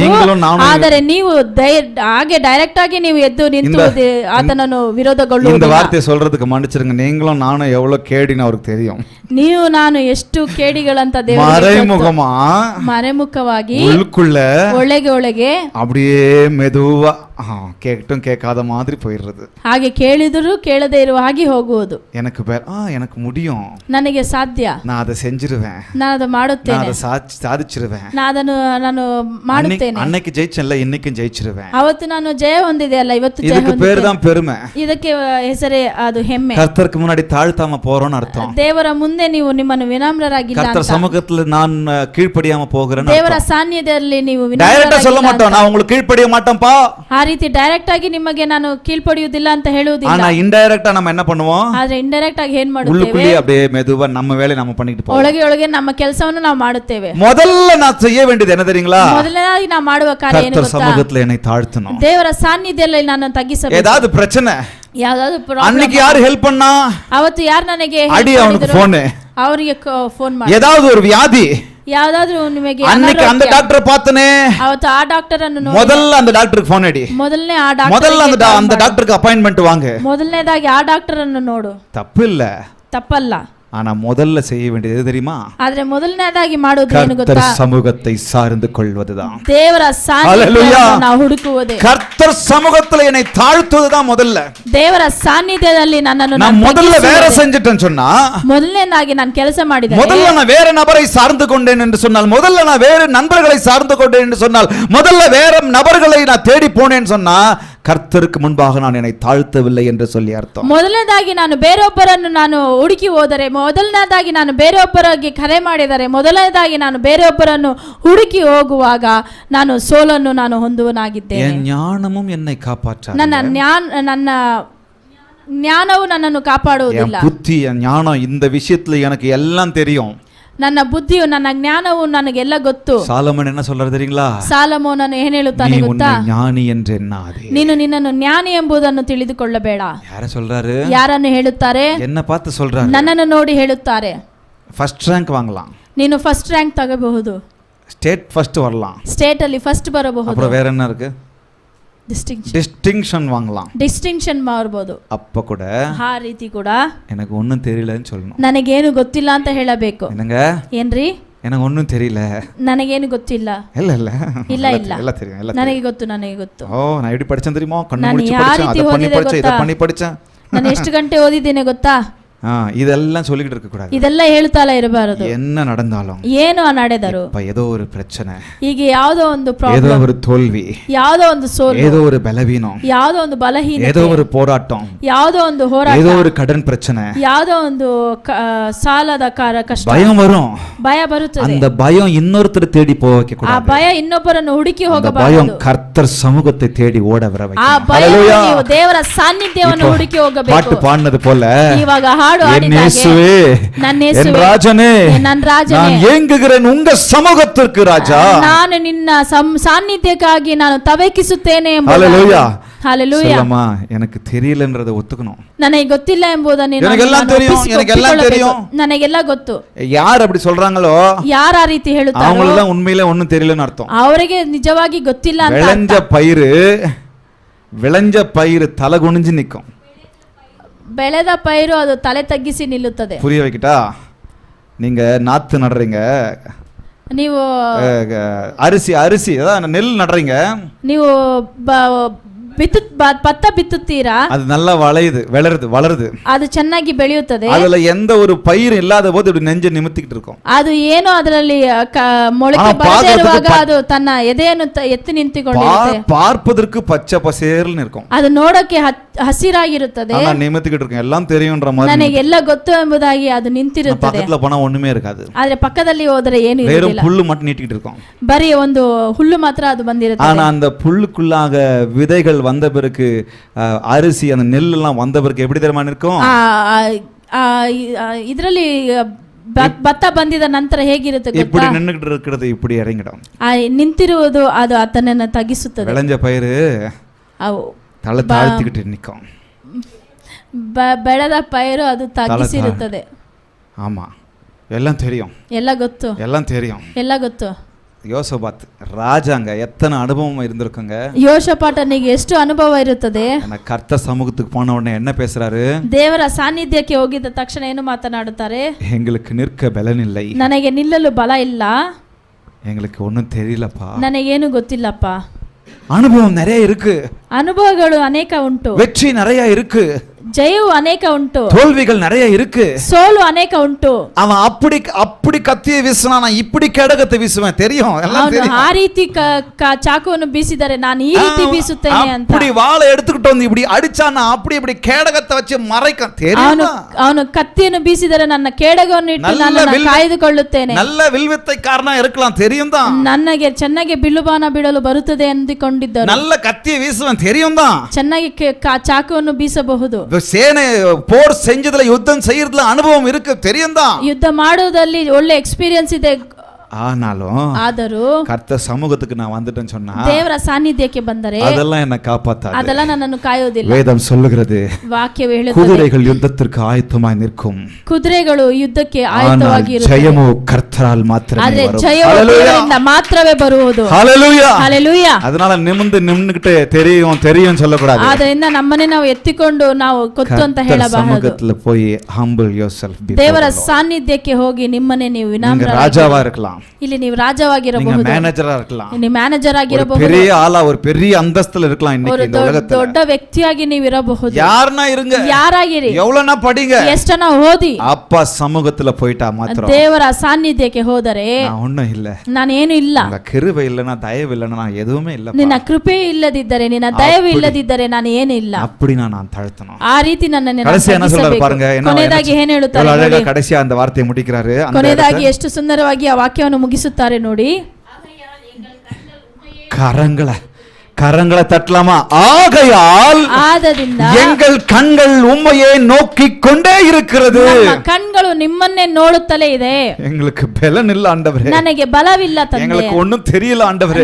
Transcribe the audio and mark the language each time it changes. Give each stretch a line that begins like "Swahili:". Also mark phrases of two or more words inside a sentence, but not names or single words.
Kannada: ಆದರೆ ನೀವು ಹಾಗೆ ಡೈರೆಕ್ಟ್ ಆಗಿ ನೀವು ಎದ್ದು ನಿಂತು ಆತನನ್ನು ವಿರೋಧಗೊಳ್ಳುವುದು.
Tamil: இந்த வார்த்தையை சொல்றதுக்கு மன்னிச்சிருங்க, நீங்களும் நானும் எவ்வளவு கேடின்னு அவருக்கு தெரியும்.
Kannada: ನೀವು ನಾನು ಎಷ್ಟು ಕೇಡಿಗಳಂತ ದೇವರು
Tamil: மறைமுகமா
Kannada: ಮರೆಮುಖವಾಗಿ
Tamil: உள்ளுக்குள்ள
Kannada: ಒಳಗೆ
Tamil: அப்படியே மெதுவா கேட்டும் கேட்காத மாதிரி போயிடுறது.
Kannada: ಹಾಗೆ ಕೇಳಿದರೂ ಕೇಳದೇ ಇರುವ ಹಾಗೆ ಹೋಗುವುದು.
Tamil: எனக்கு எனக்கு முடியும்,
Kannada: ನನಗೆ ಸಾಧ್ಯ,
Tamil: நான் அதை செஞ்சிருவேன்,
Kannada: ನಾನು ಅದು ಮಾಡುತ್ತೇನೆ,
Tamil: நான் அதை சாதிச்சிருவேன்,
Kannada: ನಾನು ಮಾಡುತ್ತೇನೆ.
Tamil: அன்னைக்கு ஜெயிச்சேன்ல, இன்னைக்கும் ஜெயிச்சிருவேன்.
Kannada: ಅವತ್ತು ನಾನು ಜಯ ಹೊಂದಿದೆ ಅಲ್ಲ, ಇವತ್ತು ಜಯ
Tamil: இதுக்கு பேர் தான் பெருமை.
Kannada: ಇದಕ್ಕೆ ಹೆಸರೇ ಅದು ಹೆಮ್ಮೆ.
Tamil: கர்த்தருக்கு முன்னாடி தாழ்த்தாம போறோம்னு அர்த்தம்.
Kannada: ದೇವರ ಮುಂದೆ ನೀವು ನಿಮ್ಮನ್ನು ವಿನಮ್ರರಾಗಿಲ್ಲ ಅಂತ.
Tamil: கர்த்தர் சமூகத்துல நான் கீழ்ப்படியாம போகிறேன்.
Kannada: ದೇವರ ಸಾನ್ನಿಧ್ಯದಲ್ಲಿ ನೀವು
Tamil: டைரக்டா சொல்ல மாட்டோம், நான் உங்களுக்கு கீழ்ப்படிய மாட்டேன்ப்பா.
Kannada: ಆ ರೀತಿ ಡೈರೆಕ್ಟ್ ಆಗಿ ನಿಮಗೆ ನಾನು ಕೀழ்ಪಡಿಯುವುದಿಲ್ಲ ಅಂತ ಹೇಳುವುದಿಲ್ಲ.
Tamil: ஆனா இன்டைரக்டா நம்ம என்ன பண்ணுவோம்?
Kannada: ಆದ್ರೆ ಇಂಡೈರೆಕ್ಟ್ ಆಗಿ ಏನ್ ಮಾಡುತ್ತೇವೆ?
Tamil: உள்ளுக்குள்ளே அப்படியே மெதுவா நம்ம வேலையை நம்ம பண்ணிட்டு போவோம்.
Kannada: ಒಳಗೆ ನಮ್ಮ ಕೆಲಸವನ್ನು ನಾವು ಮಾಡುತ್ತೇವೆ.
Tamil: முதல்ல நான் செய்ய வேண்டியது என்ன தெரியுங்களா?
Kannada: ಮೊದಲನೇದಾಗಿ ನಾವು ಮಾಡುವ ಕಾರ್ಯ ಏನು
Tamil: கர்த்தர் சமூகத்துல என்னை தாழ்த்தணும்.
Kannada: ದೇವರ ಸಾನ್ನಿಧ್ಯದಲ್ಲಿ ನಾನು ತಗ್ಗಿಸಬೇಕು.
Tamil: ஏதாவது பிரச்சனை,
Kannada: ಯಾವ್ದಾದ್ರು
Tamil: அன்னைக்கு யாரு ஹெல்ப் பண்ணா?
Kannada: ಅವತ್ತು ಯಾರು ನನಗೆ
Tamil: அடி அவனுக்கு போன்,
Kannada: ಅವರಿಗೆ ಫೋನ್ ಮಾಡಿ.
Tamil: ஏதாவது ஒரு வியாதி,
Kannada: ಯಾವ್ದಾದ್ರು ನಿಮಗೆ
Tamil: அன்னைக்கு அந்த டாக்டர் பார்த்தனே,
Kannada: ಅವತ್ತು ಆ ಡಾಕ್ಟರ್ ಅನ್ನು
Tamil: முதல்ல அந்த டாக்டருக்கு ஃபோன் அடி,
Kannada: ಮೊದಲನೇ ಆ ಡಾಕ್ಟರ್,
Tamil: முதல்ல அந்த டாக்டருக்கு ಅಪಾಯಿಂಟ್ಮೆಂಟ್ வாங்கு.
Kannada: ಮೊದಲನೇದಾಗಿ ಆ ಡಾಕ್ಟರ್ ಅನ್ನು ನೋಡು.
Tamil: தப்பு இல்ல,
Kannada: ತಪ್ಪಲ್ಲ.
Tamil: ஆனா முதல்ல செய்ய வேண்டியது எது தெரியுமா?
Kannada: ಆದ್ರೆ ಮೊದಲನೇದಾಗಿ ಮಾಡುವುದು ಏನು ಗೊತ್ತಾ?
Tamil: கர்த்தர் சமூகத்தை சார்ந்து கொள்வதுதான்.
Kannada: ದೇವರ ಸಾನ್ನಿಧ್ಯವನ್ನು ನಾವು ಹುಡುಕುವುದೇ.
Tamil: கர்த்தர் சமூகத்துல என்னை தாழ்த்துவதுதான் முதல்ல.
Kannada: ದೇವರ ಸಾನ್ನಿಧ್ಯದಲ್ಲಿ ನನ್ನನ್ನು
Tamil: நான் முதல்ல வேற செஞ்சிட்டேன்னு சொன்னா,
Kannada: ಮೊದಲನೇದಾಗಿ ನಾನು ಕೆಲಸ ಮಾಡಿದೆ,
Tamil: முதல்ல நான் வேற நபரை சார்ந்து கொண்டேன் என்று சொன்னால், முதல்ல நான் வேற நண்பர்களை சார்ந்து கொண்டேன் என்று சொன்னால், முதல்ல வேற நபர்களை நான் தேடி போனேன்னு சொன்னா, கர்த்தருக்கு முன்பாக நான் என்னை தாழ்த்தவில்லை என்று சொல்லி அர்த்தம்.
Kannada: ಮೊದಲನೇದಾಗಿ ನಾನು ಬೇರೊಬ್ಬರನ್ನು ನಾನು ಹುಡುಕಿ ಹೋದರೆ, ಮೊದಲನೇದಾಗಿ ನಾನು ಬೇರೊಬ್ಬರಿಗೆ ಕರೆ ಮಾಡಿದರೆ, ಮೊದಲನೇದಾಗಿ ನಾನು ಬೇರೊಬ್ಬರನ್ನು ಹುಡುಕಿ ಹೋಗುವಾಗ ನಾನು ಸೋಲನ್ನು ನಾನು ಹೊಂದುವನಾಗಿದ್ದೇನೆ.
Tamil: என் ஞானமும் என்னை காப்பாற்றாது.
Kannada: ನನ್ನ ಜ್ಞಾನವು ನನ್ನನ್ನು ಕಾಪಾಡುವುದಿಲ್ಲ.
Tamil: என் புத்தி, என் ஞானம், இந்த விஷயத்துல எனக்கு எல்லாம் தெரியும்.
Kannada: ನನ್ನ ಬುದ್ಧಿಯು ನನ್ನ ಜ್ಞಾನವು ನನಗೆಲ್ಲ ಗೊತ್ತು.
Tamil: சாலமன் என்ன சொல்றாரு தெரியுங்களா?
Kannada: ಸಾಲಮೋನನು ಏನು ಹೇಳುತ್ತಾನೆ ಗೊತ್ತಾ?
Tamil: ஞானி என்று எண்ணாதே.
Kannada: ನೀನು ನಿನ್ನನ್ನು ಜ್ಞಾನಿ ಎಂಬುದನ್ನು ತಿಳಿದುಕೊಳ್ಳಬೇಡ.
Tamil: ಯಾರ சொல்றாரு?
Kannada: ಯಾರನ್ನು ಹೇಳುತ್ತಾರೆ?
Tamil: என்ன பார்த்து சொல்றாரு?
Kannada: ನನ್ನನ್ನು ನೋಡಿ ಹೇಳುತ್ತಾರೆ.
English: first rank
Tamil: வாங்கலாம்,
Kannada: ನೀನು
English: first rank
Kannada: ತಗಬಹುದು,
English: state first
Tamil: வரலாம்,
Kannada: ಸ್ಟೇಟ್ ಅಲ್ಲಿ ಫಸ್ಟ್ ಬರಬಹುದು,
Tamil: அப்புறம் வேற என்ன இருக்கு? டிஸ்டிங்ஷன் வாங்கலாம்,
Kannada: ಡಿಸ್ಟಿಂಕ್ಷನ್ ಮಾಡಬಹುದು.
Tamil: அப்ப கூட
Kannada: ಆ ರೀತಿ ಕೂಡ
Tamil: எனக்கு ஒண்ணும் தெரியலன்னு சொல்லணும்.
Kannada: ನನಗೇನು ಗೊತ್ತಿಲ್ಲ ಅಂತ ಹೇಳಬೇಕು.
Tamil: என்னங்க,
Kannada: ಏನ್ರಿ?
Tamil: எனக்கு ஒண்ணும் தெரியல,
Kannada: ನನಗೇನು ಗೊತ್ತಿಲ್ಲ.
Tamil: இல்ல இல்ல
Kannada: ಇಲ್ಲ ಇಲ್ಲ,
Tamil: எல்லாம் தெரியும், எல்லாம்
Kannada: ನನಗೆ ಗೊತ್ತು, ನನಗೆ ಗೊತ್ತು.
Tamil: ஓ, நான் எப்படி படிச்சேன் தெரியுமா? கண்ணு
Kannada: ನಾನು
Tamil: முடிச்சு
Kannada: ಯಾವ
Tamil: படிச்சேன்,
Kannada: ರೀತಿ
Tamil: அத பண்ணி
Kannada: ಓದಿದೆ
Tamil: படிச்சேன், இத
Kannada: ಗೊತ್ತಾ?
Tamil: பண்ணி படிச்சேன்.
Kannada: ನಾನು ಎಷ್ಟು ಗಂಟೆ ಓದಿದ್ದೇನೆ ಗೊತ್ತಾ?
Tamil: இதெல்லாம் சொல்லிக்கிட்டு இருக்க கூடாது.
Kannada: ಇದೆಲ್ಲ ಹೇಳ್ತಾಲ ಇರಬಾರದು.
Tamil: என்ன நடந்தாலும்,
Kannada: ಏನು ನಡೆದರೂ,
Tamil: ஏதோ ஒரு பிரச்சனை,
Kannada: ಈಗ ಯಾವುದೋ ಒಂದು
Tamil: ஏதோ
Kannada: ಪ್ರಾಬ್ಲಮ್,
Tamil: ஒரு தோல்வி,
Kannada: ಯಾವುದೋ ಒಂದು ಸೋಲು,
Tamil: ஏதோ ஒரு பலவீனம்,
Kannada: ಯಾವುದೋ ಒಂದು ಬಲಹೀನತೆ,
Tamil: ஏதோ ஒரு போராட்டம்,
Kannada: ಯಾವುದೋ ಒಂದು ಹೋರಾಟ,
Tamil: ஏதோ ஒரு கடன் பிரச்சனை,
Kannada: ಯಾವುದೋ ಒಂದು ಸಾಲದ ಕಷ್ಟ,
Tamil: பயம் வரும்.
Kannada: ಭಯ ಬರುತ್ತದೆ.
Tamil: அந்த பயம் இன்னொருத்தர் தேடி போக வைக்க
Kannada: ಆ
Tamil: கூடாது.
Kannada: ಭಯ ಇನ್ನೊಬ್ಬರನ್ನು ಹುಡುಕಿ
Tamil: அந்த
Kannada: ಹೋಗಬಾರದು.
Tamil: பயம் கர்த்தர் சமூகத்தை தேடி ஓட வர
Kannada: ಆ
Tamil: வைக்கணும்.
Kannada: ಭಯ
Tamil: ஹalleluya.
Kannada: ನೀವು ದೇವರ ಸಾನ್ನಿಧ್ಯವನ್ನು ಹುಡುಕಿ ಹೋಗಬೇಕು.
Tamil: பாட்டு பாடினது போல,
Kannada: ಇವಾಗ ಹಾಡು
Tamil: என்
Kannada: ಹಾಡಿದಾಗೆ,
Tamil: இயேசுவே,
Kannada: ನನ್ನ
Tamil: என்
Kannada: ಯೇಸುವೇ,
Tamil: ராஜனே,
Kannada: ನನ್ನ ರಾಜನೇ,
Tamil: நான் ஏங்குகிறேன் உங்க சமூகத்திற்கு ராஜா.
Kannada: ನಾನು ನಿನ್ನ ಸಾನ್ನಿಧ್ಯಕ್ಕಾಗಿ ನಾನು ತವಕಿಸುತ್ತೇನೆ ಎಂಬುದಾಗಿ.
Tamil: ஹalleluya.
Kannada: ಹಲ್ಲೆಲೂಯಾ.
Tamil: சொல்லமா, எனக்கு தெரியலன்றதை ஒத்துக்கணும்.
Kannada: ನನಗೆ ಗೊತ್ತಿಲ್ಲ ಎಂಬುದನ್ನು
Tamil: எனக்கெல்லாம் தெரியும், எனக்கெல்லாம் தெரியும்.
Kannada: ನನಗೆಲ್ಲ ಗೊತ್ತು.
Tamil: யார் அப்படி சொல்றாங்களோ
Kannada: ಯಾರ ಆ ರೀತಿ ಹೇಳುತ್ತಾರೋ
Tamil: அவங்களெல்லாம் உண்மையிலே ஒண்ணும் தெரியலன்னு அர்த்தம்.
Kannada: ಅವರಿಗೆ ನಿಜವಾಗಿ ಗೊತ್ತಿಲ್ಲ ಅಂತ
Tamil: விளைஞ்ச பயிறு தலை குனிஞ்சு நிக்கும்.
Kannada: ಬೆಳೆದ ಪೈರು ಅದು ತಲೆ ತಗ್ಗಿಸಿ ನಿಲ್ಲುತ್ತದೆ.
Tamil: புரிய வைக்கிட்டா? நீங்க நாத்து நடுறீங்க,
Kannada: ನೀವು
Tamil: அரிசி அதான் நெல் நடுறீங்க,
Kannada: ನೀವು ಭತ್ತ ಬಿತ್ತುತ್ತೀರಾ,
Tamil: அது நல்லா வளருது,
Kannada: ಅದು ಚೆನ್ನಾಗಿ ಬೆಳೆಯುತ್ತದೆ.
Tamil: அதுல எந்த ஒரு பயிர் இல்லாத போது இப்படி நெஞ்ச நிமித்திக்கிட்டு இருக்கும்.
Kannada: ಅದು ಏನೋ ಅದರಲ್ಲಿ ಮೊಳಕೆ ಬರದೇ ಇರುವಾಗ ಅದು ತನ್ನ ಎದೆಯನ್ನು ಎತ್ತಿ ನಿಂತುಕೊಂಡಿರುತ್ತೆ.
Tamil: பார்ப்பதற்கு பச்சை பசேல்னு இருக்கும்,
Kannada: ಅದು ನೋಡಕ್ಕೆ ಹಸಿರಾಗಿರುತ್ತದೆ,
Tamil: ஆனா நிமித்திக்கிட்டு இருக்கும். எல்லாம் தெரியும்ன்ற மாதிரி
Kannada: ನನಗೆಲ್ಲ ಗೊತ್ತು ಎಂಬುದಾಗಿ ಅದು ನಿಂತಿರುತ್ತದೆ.
Tamil: பக்கத்துல போனா ஒண்ணுமே இருக்காது.
Kannada: ಆದ್ರೆ ಪಕ್ಕದಲ್ಲಿ ಹೋದರೆ ಏನು
Tamil: வெறும்
Kannada: ಇರುವುದಿಲ್ಲ,
Tamil: புல்லு மட்டும் நீட்டிக்கிட்டு இருக்கும்.
Kannada: ಬರೀ ಒಂದು ಹುಲ್ಲು ಮಾತ್ರ ಅದು ಬಂದಿರುತ್ತೆ.
Tamil: ஆனா அந்த புல்லுக்குள்ளாக விதைகள் வந்த பிறகு, அரிசி அந்த நெல் எல்லாம் வந்த பிறகு எப்படி தெரியுமா இருக்கும்?
Kannada: ಇದರಲ್ಲಿ ಭತ್ತ ಬಂದಿದ ನಂತರ ಹೇಗಿರುತ್ತೆ ಗೊತ್ತಾ?
Tamil: இப்படி நின்னுக்கிட்டு இருக்கிறது இப்படி இறங்கிடும்.
Kannada: ನಿಂತಿರುವುದು ಅದು ಅದನ್ನ ತಗ್ಗಿಸುತ್ತದೆ.
Tamil: விளைஞ்ச பயிறு
Kannada: ಅವು
Tamil: தலை தாழ்த்திக்கிட்டு நிற்கும்.
Kannada: ಬೆಳೆದ ಪೈರು ಅದು ತಗ್ಗಿಸಿರುತ್ತದೆ.
Tamil: ஆமா, எல்லாம் தெரியும்,
Kannada: ಎಲ್ಲ ಗೊತ್ತು, ಎಲ್ಲ ಗೊತ್ತು.
Tamil: யோசபாத் ராஜாங்க எத்தனை அனுபவம் இருந்திருக்குங்க.
Kannada: யோசபாட்டನಿಗೆ ಎಷ್ಟು ಅನುಭವ ಇರುತ್ತದೆ.
Tamil: கர்த்தர் சமூகத்துக்கு போன உடனே என்ன பேசுறாரு?
Kannada: ದೇವರ ಸಾನ್ನಿಧ್ಯಕ್ಕೆ ಹೋಗಿದ ತಕ್ಷಣ ಏನು ಮಾತನಾಡುತ್ತಾರೆ?
Tamil: எங்களுக்கு நிற்க பலன் இல்லை,
Kannada: ನನಗೆ ನಿಲ್ಲಲು ಬಲ ಇಲ್ಲ,
Tamil: எங்களுக்கு ஒண்ணும் தெரியலப்பா,
Kannada: ನನಗೇನು ಗೊತ್ತಿಲ್ಲಪ್ಪ.
Tamil: அனுபவம் நிறைய இருக்கு,
Kannada: ಅನುಭವಗಳು ಅನೇಕ ಉಂಟು,
Tamil: வெற்றி நிறைய இருக்கு,
Kannada: ಜಯವು ಅನೇಕ ಉಂಟು,
Tamil: தோல்விகள் நிறைய இருக்கு,
Kannada: ಸೋಲು ಅನೇಕ ಉಂಟು.
Tamil: அவன் அப்படி கத்தியை வீசினா, நான் இப்படி கேடகத்தை வீசுவேன், தெரியும், எல்லாம் தெரியும்.
Kannada: ಆ ರೀತಿ ಚಾಕುವನ್ನು ಬೀಸಿದರೆ ನಾನು ಈ ರೀತಿ ಬೀಸುತ್ತೇನೆ ಅಂತ.
Tamil: அப்படி வாளை எடுத்துக்கிட்டு வந்து இப்படி அடிச்சா, நான் இப்படி கேடகத்தை வச்சு மறைக்க தெரியும்.
Kannada: ಅವನು ಕತ್ತಿಯನ್ನು ಬೀಸಿದರೆ ನನ್ನ ಕೇಡಗವನ್ನು ಇಟ್ಟು ನಾನು ಕಾಯ್ದುಕೊಳ್ಳುತ್ತೇನೆ.
Tamil: நல்ல வில்வித்தைக்காரனா இருக்கலாம், தெரியும் தான்.
Kannada: ನನಗೆ ಚೆನ್ನಾಗಿ ಬಿಲ್ಲುಬಾಣ ಬಿಡಲು ಬರುತ್ತದೆ ಎಂದುಕೊಂಡಿದ್ದರು.
Tamil: நல்ல கத்தியை வீசுவேன், தெரியும் தான்.
Kannada: ಚೆನ್ನಾಗಿ ಚಾಕುವನ್ನು ಬೀಸಬಹುದು.
Tamil: சேனை போர் செஞ்சதுல, யுத்தம் செய்யறதுல அனுபவம் இருக்கு, தெரியும் தான்.
Kannada: ಯುದ್ಧ ಮಾಡುವುದರಲ್ಲಿ ಒಳ್ಳೆ ಎಕ್ಸ್ಪೀರಿಯನ್ಸ್ ಇದೆ.
Tamil: ஆனாலும் கர்த்தர் சமூகத்துக்கு நான் வந்துட்டேன்னு சொன்னா,
Kannada: ದೇವರ ಸಾನ್ನಿಧ್ಯಕ್ಕೆ ಬಂದರೆ
Tamil: அதெல்லாம் என்ன காப்பாத்தாது,
Kannada: அதெல்லாம் ನನ್ನನ್ನು ಕಾಯೋದಿಲ್ಲ.
Tamil: வேதம் சொல்லுகிறது,
Kannada: ವಾಕ್ಯವು ಹೇಳುತ್ತದೆ,
Tamil: குதிரைகள் யுத்தத்திற்கு ஆயத்தமாய் நிற்கும்,
Kannada: ಕುದುರೆಗಳು ಯುದ್ಧಕ್ಕೆ ಆಯತ್ತವಾಗಿ ಇರುತ್ತವೆ, ಜಯವು ಕರ್ತರಾல் ಮಾತ್ರವೇ ಆದರೆ
Tamil: வரும்.
Kannada: ಜಯವು ದೇವರಿಂದ ಮಾತ್ರವೇ ಬರುವುದು.
Tamil: ஹalleluya, ஹalleluya. அதனால நிமிர்ந்துகிட்டே தெரியும் சொல்லக்கூடாது.
Kannada: ಆದ್ದರಿಂದ ನಮ್ಮನ್ನೇ ನಾವು ಎತ್ತಿಕೊಂಡು ನಾವು ಗೊತ್ತು ಅಂತ ಹೇಳಬಾರದು.
Tamil: சமூகத்துல போய்
English: humble yourself before
Kannada: ದೇವರ ಸಾನ್ನಿಧ್ಯಕ್ಕೆ ಹೋಗಿ ನಿಮ್ಮನ್ನೇ ನೀವು ವಿನಮ್ರರಾಗಿ,
Tamil: ராஜாவா இருக்கலாம்,
Kannada: ಇಲ್ಲಿ ನೀವು ರಾಜವಾಗಿರಬಹುದು,
Tamil: மேனேஜரா இருக்கலாம்,
Kannada: ನೀವು ಮ್ಯಾನೇಜರ್ ಆಗಿರಬಹುದು,
Tamil: பெரிய ஆளா ஒரு பெரிய அந்தஸ்துல இருக்கலாம், இன்னைக்கு இந்த உலகத்துல
Kannada: ದೊಡ್ಡ ವ್ಯಕ್ತಿಯಾಗಿ ನೀವು ಇರಬಹುದು.
Tamil: யாரனா இருங்க,
Kannada: ಯಾರಾಗಿರಿ,
Tamil: எவ்வளவுனா படிங்க,
Kannada: ಎಷ್ಟನ ಓದಿ,
Tamil: அப்பா சமூகத்துல போய்ட்டா மாத்திரம்,
Kannada: ದೇವರ ಸಾನ್ನಿಧ್ಯಕ್ಕೆ ಹೋದರೆ
Tamil: நான் ஒண்ணும் இல்ல,
Kannada: ನಾನೇನು ಇಲ್ಲ,
Tamil: உங்க கிருபை இல்லனா, தயவு இல்லனா நான் எதுவுமே இல்ல,
Kannada: ನಿನ್ನ ಕೃಪೆ ಇಲ್ಲದಿದ್ದರೆ, ನಿನ್ನ ದಯವು ಇಲ್ಲದಿದ್ದರೆ ನಾನು ಏನು ಇಲ್ಲ.
Tamil: அப்படி நான் தாழ்த்தணும்.
Kannada: ಆ ರೀತಿ ನನ್ನನ್ನು
Tamil: கடைசியா என்ன சொல்றாரு பாருங்க,
Kannada: ಕೊನೆಯದಾಗಿ ಏನು ಹೇಳ್ತಾರೆ
Tamil: அழகா கடைசியா அந்த வார்த்தையை முடிக்கிறாரு.
Kannada: ಕೊನೆಯದಾಗಿ ಎಷ್ಟು ಸುಂದರವಾಗಿ ಆ ವಾಕ್ಯವನ್ನು ಮುಗಿಸುತ್ತಾರೆ ನೋಡಿ.
Tamil: கரங்களை தட்டலாமா? ஆகையால் எங்கள் கண்கள் உம்மையே நோக்கிக் கொண்டே இருக்கிறது.
Kannada: ನಮ್ಮ ಕಣ್ಗಳು ನಿಮ್ಮನ್ನೇ ನೋಡುತ್ತಲೇ ಇದೆ.
Tamil: எங்களுக்கு பலன் இல்ல ஆண்டவரே,
Kannada: ನನಗೆ ಬಲವಿಲ್ಲ ತಂದೆ,
Tamil: எங்களுக்கு ஒண்ணும் தெரியல ஆண்டவரே,